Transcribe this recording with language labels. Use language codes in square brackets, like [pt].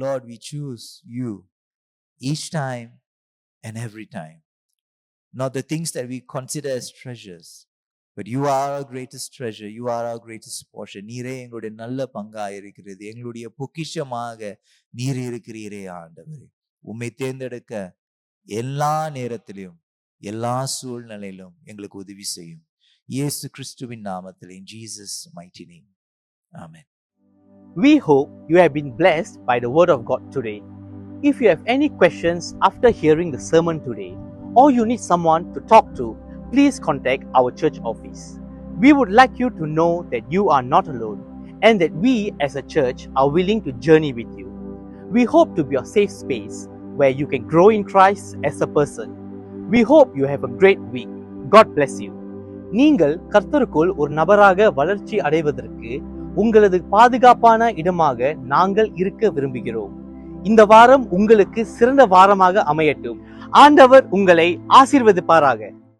[en] Lord, we choose you each time and every time. Not the things that we consider as treasures, but you are our greatest treasure. You are our greatest portion. [ta] நீரே எங்களுடைய நல்ல பங்காக இருக்கிறது. எங்களுடைய பொக்கிஷமாக நீர் இருக்கிறீரே ஆண்டவரே. உம்மை தேர்ந்தெடுக்க எல்லா நேரத்திலும் எல்லா சூழ்நிலையிலும் எங்களுக்கு உதவி செய்யும். இயேசு கிறிஸ்துவின் நாமத்தில், [en] in Jesus mighty name. Amen. We hope you have been blessed by the word of God today. If you have any questions after hearing the sermon today, or you need someone to talk to, please contact our church office. We would like you to know that you are not alone and that we as a church are willing to journey with you. We hope to be a safe space where you can grow in Christ as a person. We hope you have a great week. God bless you. [ta] நீங்கள் கர்த்தருக்குள் ஒரு நபராக வளர்ச்சி அடைவதற்கு உங்களது பாதுகாப்பான இடமாக நாங்கள் இருக்க விரும்புகிறோம். இந்த வாரம் உங்களுக்கு சிறந்த வாரமாக அமையட்டும். ஆண்டவர் உங்களை ஆசீர்வதிப்பாராக.